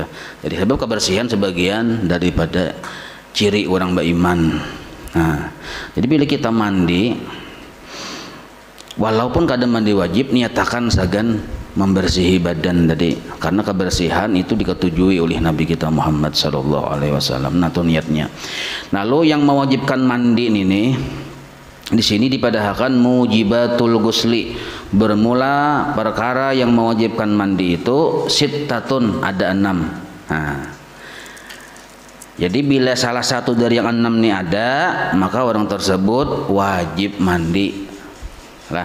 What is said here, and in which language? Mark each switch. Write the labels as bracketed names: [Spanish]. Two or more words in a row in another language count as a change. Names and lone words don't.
[Banjar] Jadi sebab kebersihan sebagian daripada ciri orang beriman. Nah, jadi bila kita mandi walaupun kada mandi wajib, niatakan sagan membersihi badan tadi, karena kebersihan itu diketujui oleh Nabi kita Muhammad [Arabic] صلى الله عليه وسلم. [Banjar] Nah, itu niatnya. Lalu yang mewajibkan mandi ini di sini dipadahkan [Arabic] موجبات الغسل, [Banjar] bermula perkara yang mewajibkan mandi itu sittatun, ada 6. Nah, jadi bila salah satu dari yang 6 ini ada, maka orang tersebut wajib mandi lah.